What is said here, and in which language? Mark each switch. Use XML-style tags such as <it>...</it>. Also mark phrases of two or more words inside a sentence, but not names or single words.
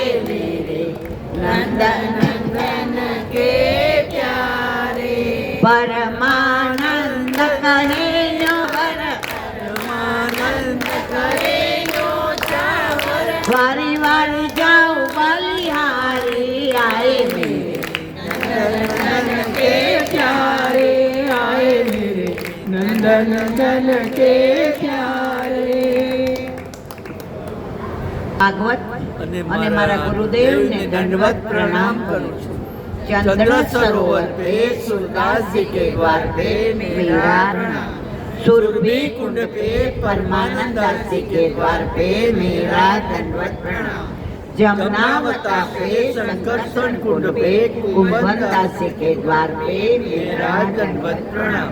<hi>मेरे नंद नंदन के प्यारे परमानंद कहे नो परमानंद करे नो चावर वारी वारी जाओ बलिहारी आए मेरे नंदन के प्यारे आए मेरे नंद नंदन के प्यारे</hi> <gu>ભાગવત અને મારા ગુરુદેવને દંડવત પ્રણામ કરું છું.</gu> <hi>ચંદ્ર સરોવર पे सूरदास जी के द्वार पे मेरा प्रणाम. सुरभि कुंड पे परमानंद दास जी के द्वार पे मेरा दंडवत प्रणाम. जमुनावता पे संकर्षण कुंड पे कुंभन दास जी के द्वार पे मेरा दंडवत प्रणाम.</hi>